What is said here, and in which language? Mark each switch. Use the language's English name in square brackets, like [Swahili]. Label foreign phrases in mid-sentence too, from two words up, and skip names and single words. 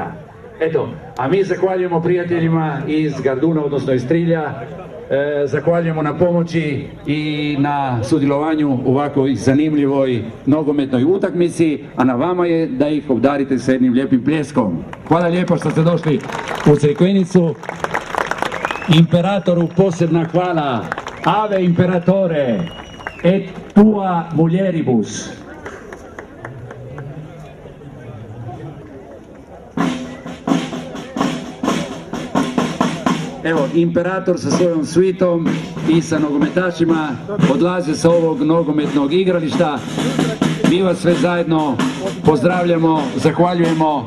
[Croatian] Eto, a mi zahvaljujemo prijateljima iz Garduna, odnosno iz Trilja, zahvaljujemo na pomoći i na sudjelovanju u ovakvoj zanimljivoj nogometnoj utakmici, a na vama je da ih obdarite s jednim lijepim pljeskom. Hvala lijepo što ste došli u Crikvenicu. Imperatoru posebna hvala. [Latin] Ave imperatore et tua mulieribus. [Croatian] Evo, Imperator sa svojom svitom i sa nogometašima odlaze sa ovog nogometnog igrališta. Mi vas sve zajedno pozdravljamo, zahvaljujemo.